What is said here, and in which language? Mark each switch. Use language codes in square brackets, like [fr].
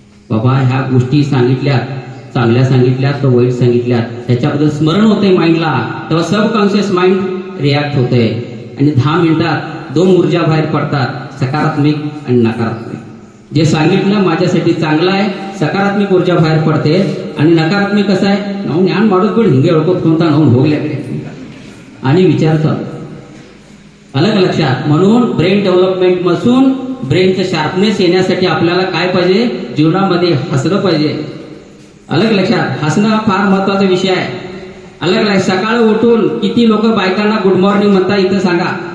[mr] बाबा ह्या गोष्टी सांगितल्यात, चांगल्या सांगितल्यात तर वाईट सांगितल्यात, त्याच्याबद्दल स्मरण होते माइंडला, तेव्हा सब कॉन्शियस माइंड रिॲक्ट होते आणि 10 मिनिटात 2 ऊर्जा बाहेर पडतात, सकारात्मक आणि नकारात्मक. जे सांगितलं माझ्यासाठी चांगलं आहे, सकारात्मक ऊर्जा बाहेर पडते. आणि नकारात्मक कसं आहे, [kn] ನಾವು ಜ್ಞಾನ ಮಾಡೋದು ಬಿಡು ಹಿಂಗೆ ಹೇಳ್ಕೊತ ನಾವು ಹೋಗ್ಲಿಕ್ಕೆ [mr] आणि विचार चालू. अलग लक्षात. म्हणून ब्रेन डेव्हलपमेंट पासून ब्रेनचं शार्पनेस येण्यासाठी आपल्याला काय पाहिजे, जीवनामध्ये हसलं पाहिजे. अलग लक्षात. हसणं हा फार महत्वाचा विषय आहे. अलग लक्षात. सकाळी उठून किती लोक बायकांना गुड मॉर्निंग म्हणतात इथं सांगा.